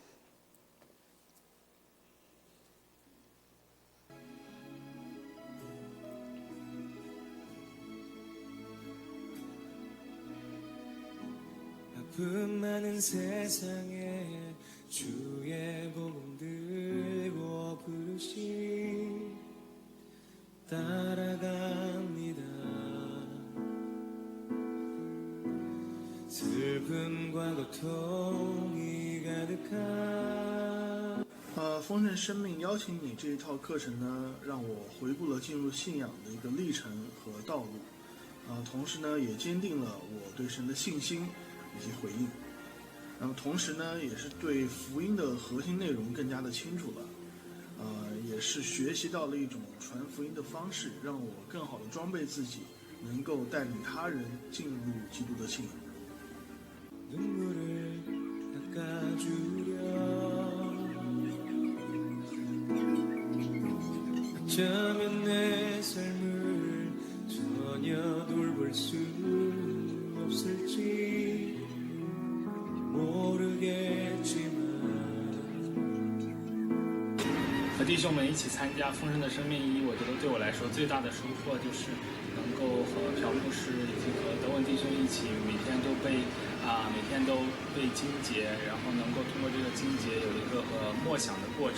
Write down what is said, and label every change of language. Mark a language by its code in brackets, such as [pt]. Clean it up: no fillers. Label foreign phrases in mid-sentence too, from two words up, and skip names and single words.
[ko] 아픔 많은 세상에 주의 복음 들고 부르시 따라갑니다. 슬픔과 고통이 가득한 [zh] 丰盛生命邀请你这一套课程呢，让我回顾了进入信仰的一个历程和道路，同时呢，也坚定了我对神的信心以及回应。同时呢，也是对福音的核心内容更加的清楚了，也是学习到了一种传福音的方式，让我更好的装备自己，能够带领他人进入基督的信仰。 [ko] 눈물을 닦아주려 어쩌면 내 삶을 전혀 돌볼 수 없을지 모르겠지만 [zh] 和弟兄们一起参加丰盛的生命一，我觉得对我来说最大的收获就是能够和朴牧师以及和德文弟兄一起每天都背经节，然后能够通过这个经节有一个默想的过程。